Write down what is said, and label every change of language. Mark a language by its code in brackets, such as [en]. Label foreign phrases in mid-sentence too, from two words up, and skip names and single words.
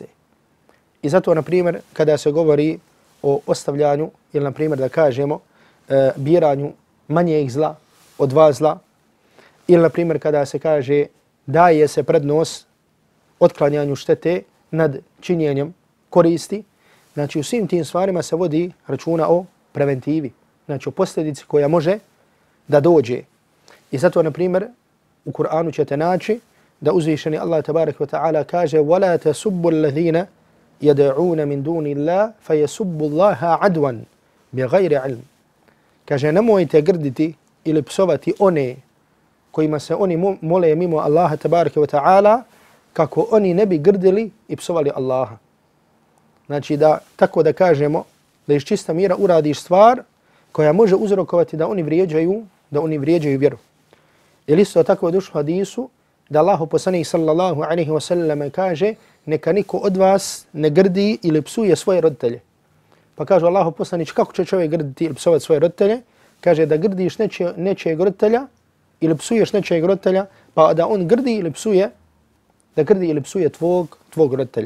[bs] I zato, na primjer, kada se govori o ostavljanju ili, na primjer, da kažemo biranju manjeg zla od dva zla, ili, na primjer, kada se kaže daje se prednost otklanjanju štete nad činjenjem koristi, znači u svim tim stvarima se vodi računa o preventivi, znači o posljedici koja može da dođe. I zato, na primjer, u Kur'anu ćete naći da uzvišeni Allah [ar] تبارك وتعالى [bs] kaže [ar] وَلَا تَسُبُّ الَّذِينَ يَدَعُونَ مِنْ دُونِ اللَّهِ فَيَسُبُّ اللَّهَ عَدْوًا بِغَيْرِ عِلْمٍ. [bs] Kaže, nemojte grditi ili psovati one kojima se oni mole mimo Allaha [ar] تبارك وتعالى [bs] kako oni ne bi grdili i psovali Allaha. Znači da, tako da kažemo, da iz čista mira uradiš stvar koja može uzrokovati da oni vrijeđaju vjeru. Ili isto tako je došlo hadisu da Allahu poslanik [ar] صلى الله عليه وسلم [bs] kaže neka niko od vas ne grdi ili psuje svoje roditelje. Pa kaže Allahu poslanik, kako će čovjek grditi ili psovati svoje roditelje? Kaže da grdiš nečijeg roditelja ili psuješ nečijeg roditelja, pa da on grdi ili psuje tvog roditelja.